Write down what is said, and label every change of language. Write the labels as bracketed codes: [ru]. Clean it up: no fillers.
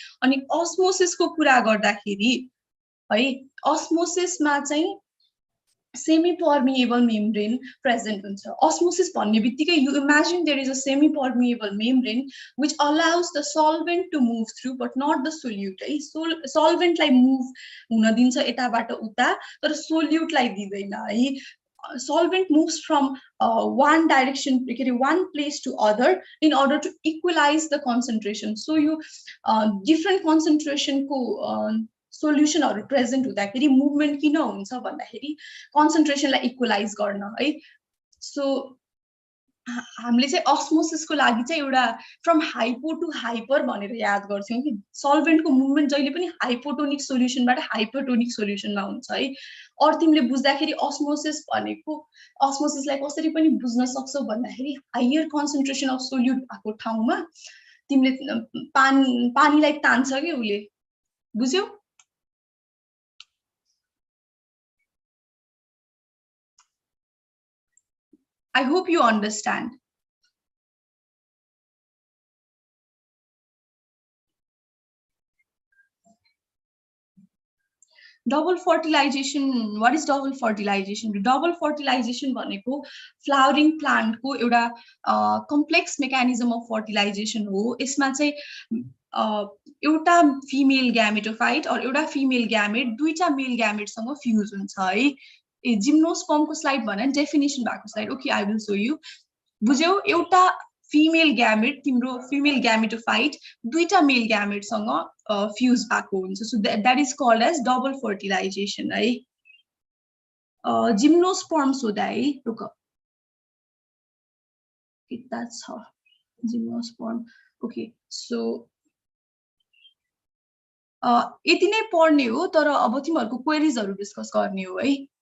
[ne] अनि अस्मोसिसको कुरा गर्दाखेरि है, अस्मोसिसमा चाहिँ सेमी पर्मिएबल मेम्ब्रेन प्रेजेन्ट हुन्छ। अस्मोसिस भन्ने बित्तिकै [en] You imagine there is a semi permeable membrane which allows the solvent to move through but not the solute है। [ne] सल्भेन्टलाई मुभ हुन दिन्छ यताबाट उता तर सोल्युटलाई दिँदैन है। [en] solvent moves from one direction, one place to other in order to equalize the concentration. [ne] So you different concentration ko solution or present हुँदाखेरि movement किन हुन्छ भन्दाखेरि concentration लाई equalize गर्न है. So हामीले चाहिँ osmosis को लागि चाहिँ एउटा from hypo to hyper भनेर याद गर्थ्यौं कि solvent को movement जहिले पनि hypotonic solution बाट hypertonic solution मा हुन्छ है. और तिमीले बुझ्दाखेरि osmosis भनेको osmosis लाई कसरी पनि बुझ्न सक्छौ भन्दाखेरि higher concentration of solute भएको ठाउँमा तिमीले पानीलाई तान्छ के उले. बुझ्यौ? [en] I hope you understand. Double fertilization. What is double fertilization? [ne] Double fertilization भनेको flowering plant को एउटा complex mechanism of fertilization हो. यसमा चाहिँ एउटा female gametophyte और एउटा female gamete दुईटा male gamete सँग fuse हुन्छ है. Gymnosperm को slide भने definition भएको slide. [en] Okay, I will show you. [ne] बुझ्यौ? एउटा female gamete तिम्रो female gametophyte दुईटा male gamete सँग fuse भएको हुन्छ. [en] So that is called as double fertilization है. [ne] Gymnosperms हुँदा है रुक. [en] That's how gymnosperm. [ne] Okay, so यति नै पढ्ने हो तर अब तिमीहरुको क्वेरीज हरु डिस्कस गर्ने हो है.